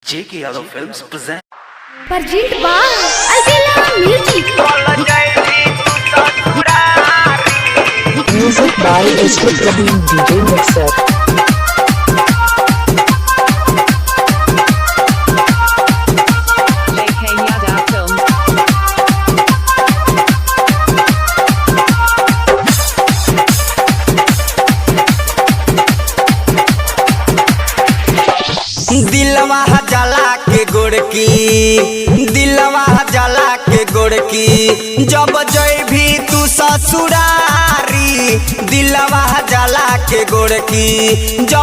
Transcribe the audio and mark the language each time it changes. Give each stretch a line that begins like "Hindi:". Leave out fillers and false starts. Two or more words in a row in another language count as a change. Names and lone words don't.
English: J.K. Yadav Films present. Present by Alvela Music. Music by Mr. Praveen DJ Mixer. J.K. Yadav Films.
Maithili: दिलवा जला के गोड़की दिलवा जला के गोड़की जब जय भी तू ससुरारी दिलवा जला के गोड़की जब